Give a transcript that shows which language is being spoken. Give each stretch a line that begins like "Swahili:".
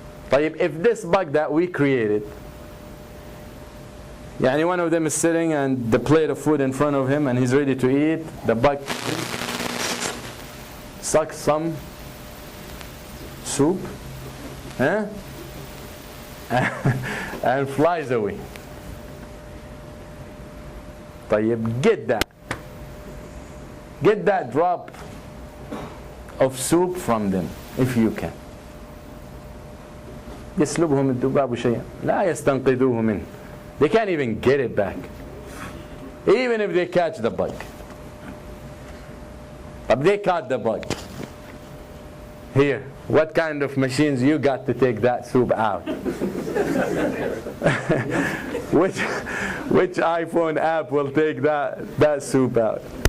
English: طيب, if this bug that we created, one of them is sitting and the plate of food in front of him and he's ready to eat, the bug sucks some soup and flies away. طيب, get that drop of soup from them if you can.
Arabic: يسلبهم الذباب شيئا لا يستنقذوه منه.
English: They can't even get it back, even if they catch the bug. But they caught the bug. Here, What kind of machines you got to take that soup out? Which iPhone app will take that soup out?